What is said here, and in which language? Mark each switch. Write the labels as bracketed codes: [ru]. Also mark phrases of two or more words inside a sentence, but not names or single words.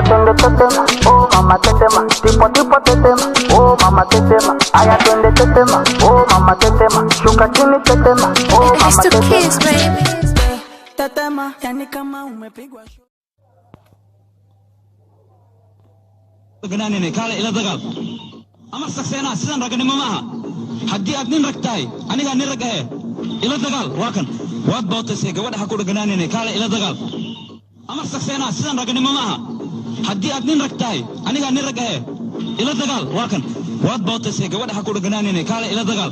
[sw] twende tetema, oh mama tetema, tipo tipo tetema, oh mama tetema, aya twende tetema, oh mama tetema, shuka chini tetema, oh mama tetema. Tetema, yani kama umepigwa shot. [so] Ganane kale ila dagal. Amar saksena sidan raganimo maaha. Haddii aad nin ragtahay aniga nin rag ah ila dagal waa kan waad bootaysay gabadha ha ku dhaganaanine kale ila dagal. Amar saksena sidan raganimo maaha. Haddii aad nin ragtahay aniga nin rag ah ila dagal waa kan waad bootaysay gabadha ha ku dhaganaanine kale ila dagal.